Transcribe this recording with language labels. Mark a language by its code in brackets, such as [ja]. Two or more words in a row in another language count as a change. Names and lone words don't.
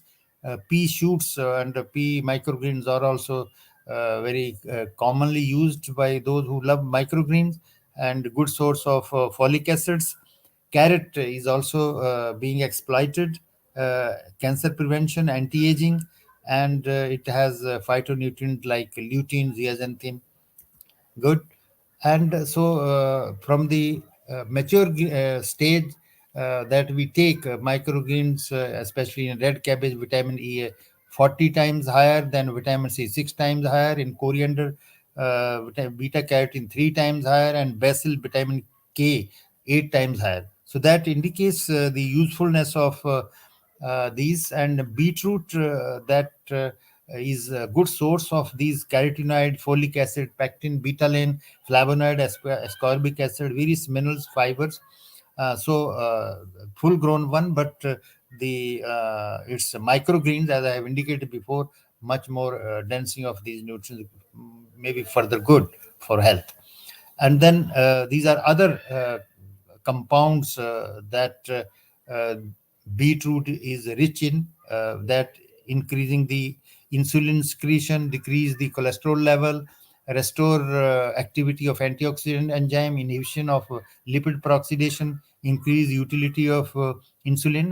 [en] Pea shoots and pea microgreens are also very commonly used by those who love microgreens, and good source of folic acids. Carrot is also being exploited, cancer prevention, anti-aging, and it has phytonutrients like lutein, zeaxanthin. Good. And from the mature stage that we take microgreens, especially in red cabbage, vitamin E 40 times higher than vitamin C, 6 times higher. In coriander, beta carotene 3 times higher, and basil vitamin K 8 times higher. So that indicates the usefulness of these. And beetroot, that is a good source of these carotenoid, folic acid, pectin, betaline, flavonoid, ascorbic acid, various minerals, fibers. Full grown one, but the it's microgreens, as I have indicated before, much more densing of these nutrients, maybe further good for health. And then these are other compounds that beetroot is rich in, that increasing the insulin secretion, decrease the cholesterol level, restore activity of antioxidant enzyme, inhibition of lipid peroxidation, increase utility of insulin.